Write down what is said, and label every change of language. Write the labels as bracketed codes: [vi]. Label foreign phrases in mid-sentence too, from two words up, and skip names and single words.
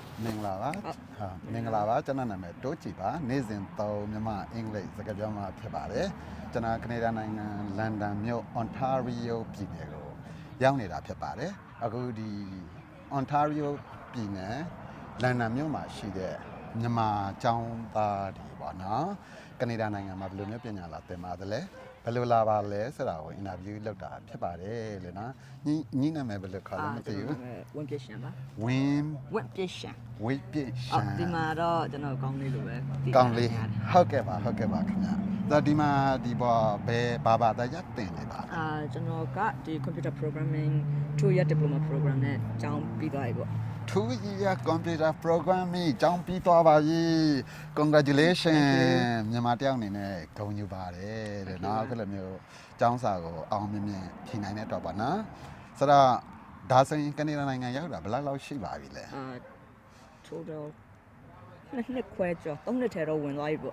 [my] မင်္ဂလာပါဟာမင်္ဂလာပါကျွန်တော်နာမည်တိုးကြည်ပါနေ့စဉ်3မြန်မာအင်္ဂလိပ်စကားပြောမှာဖြစ်ပါတယ်ကျွန်တော်ကနေဒါနိုင်ငံလန်ဒန်မြို့ Ontario ပြည်နယ်ကိုရောက်နေတာဖြစ်ပါတယ်အခုဒီ Ontario ပြည်နယ်လန်ဒန်မြို့မှာရှိတဲ့မြန်မာကျောင်းသားတွေပေါ့နော်ကနေဒါနိုင်ငံမှာဘယ်လိုမျိုးပညာလာသင်ပါတယ်လဲဘယ်လိုလာပါလဲဆိုတာကိုအင်တာဗျူးလုပ်တာဖြစ်ပါတယ်လေနော်ညီနာမည်ဘယ်လိုခေါ်လဲမသိဘူး ဝင်ပြရှင်ပါ ဝင်း ပြရှင် ဝိပြရှင် ဒီမှာတော့ကျွန်တော်ကောင်းလေးလိုပဲ ကောင်းလေးဟုတ်ကဲ့ပါခင်ဗျာဒါဒီမှာဒီပေါ်ဘယ်ဘာတရားသင်နေပါ ကျွန်တော်ကဒီ [en] computer programming 2-year diploma program [my] နဲ့ကျောင်းပြီးသွားပြီပေါ့ [en] 2-year computer programming [my] ကျောင်းပြီးသွားပါပြီ congratulations မြန်မာတယောက်အနေနဲ့ဂုဏ်ယူပါတယ်တဲ့နော်အခုလိုမျိုးကျောင်းစာကိုအောင်မြင်မြင်ဖြေနိုင်တဲ့တော့ပါနော်ဆိုတော့ဒါဆိုရင်ကနေဒါနိုင်ငံရောက်တာဘယ်လောက်ရှိပါပြီလဲ total နှစ်ခွဲကျော်3နှစ်ထဲတော့ဝင်သွားပြီပေါ့